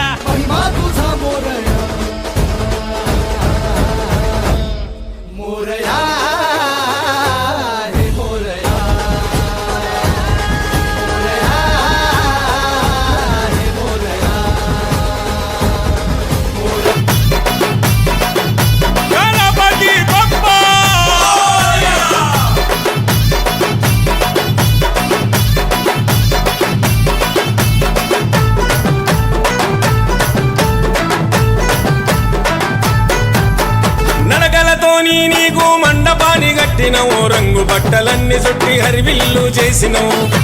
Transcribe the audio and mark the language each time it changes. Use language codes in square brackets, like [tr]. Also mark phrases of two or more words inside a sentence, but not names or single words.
[mr] महिमा तुझा मोरया मोरया हे मोरया मोरया हे मोरया गणपती बाप्पा [te] నడకలతోని నీకు మండపాన్ని కట్టినవు రంగు బట్టలన్నీ చుట్టి హరివిల్లు చేసినవు